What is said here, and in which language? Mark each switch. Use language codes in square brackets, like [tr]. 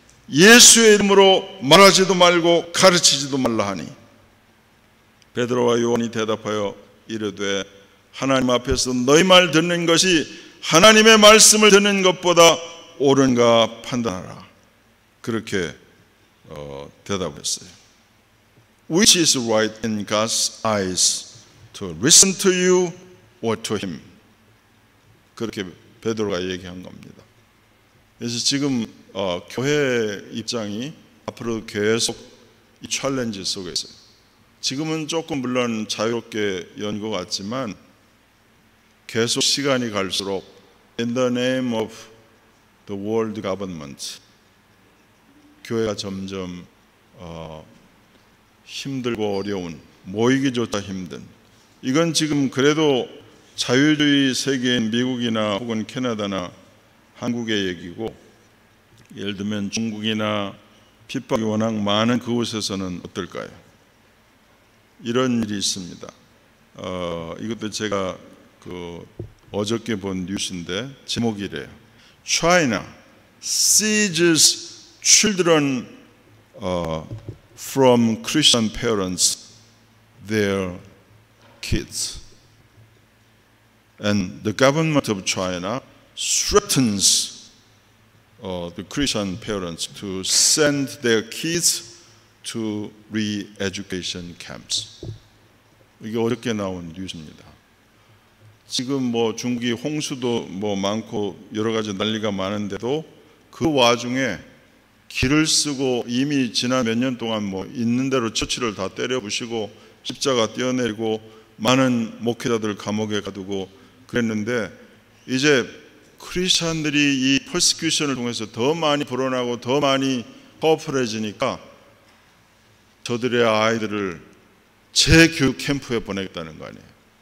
[ko] 예수의 이름으로 말하지도 말고 가르치지도 말라 하니 베드로와 요한이 대답하여 이르되 하나님 앞에서 너희 말 듣는 것이 하나님의 말씀을 듣는 것보다 옳은가 판단하라. 그렇게 대답했어요. [en] Which is right in God's eyes, to listen to you or to him? [ko] 그렇게 베드로가 얘기한 겁니다. 그래서 지금 교회 입장이 앞으로 계속 이 챌린지 속에 있어요. 지금은 조금 물론 자유롭게 연 것 같지만 계속 시간이 갈수록 [en] In the name of the world government [ko] 교회가 점점 힘들고 어려운 모이기조차 힘든 이건 지금 그래도 자유주의 세계인 미국이나 혹은 캐나다나 한국의 얘기고 예를 들면 중국이나 핍박이 워낙 많은 그곳에서는 어떨까요? 이런 일이 있습니다. 이것도 제가 어저께 본 뉴스인데 제목이 이래요. [en] China seizes children from Christian parents, their kids. And the government of China threatens the Christian parents to send their kids to re-education camps. [ko] 이게 어렵게 나온 뉴스입니다. 지금 뭐 중국이 홍수도 뭐 많고 여러 가지 난리가 많은데도 그 와중에 길을 쓰고 이미 지난 몇 년 동안 뭐 있는 대로 처치를 다 때려 부시고 십자가 떼어내리고 많은 목회자들 감옥에 가두고 그랬는데 이제 크리스찬들이 이 퍼시큐션을 통해서 더 많이 불어나고 더 많이 파워풀해지니까 저들의 아이들을 재교육 캠프에 보내겠다는 거 아니에요.